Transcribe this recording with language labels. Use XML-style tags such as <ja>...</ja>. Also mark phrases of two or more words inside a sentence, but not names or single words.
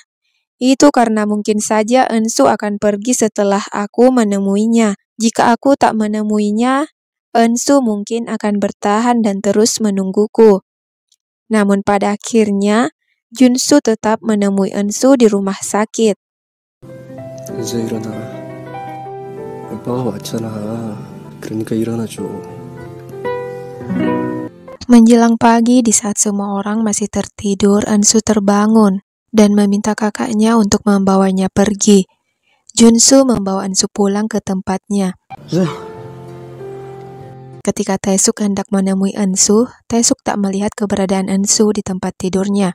<id>Itu karena mungkin saja Ensu akan pergi setelah aku menemuinya. Jika aku tak menemuinya, Ensu mungkin akan bertahan dan terus menungguku. Namun pada akhirnya, Junsu tetap menemui Ensu di rumah sakit.</id> <ko>이제 일어나. 오빠가 왔잖아. 그러니까 일어나줘.</ko> <id>Menjelang pagi di saat semua orang masih tertidur, Ensu terbangun dan meminta kakaknya untuk membawanya pergi. Junsu membawa Ensu pulang ke tempatnya. Ketika Taesuk hendak menemui Ensu, Taesuk tak melihat keberadaan Ensu di tempat tidurnya.</id>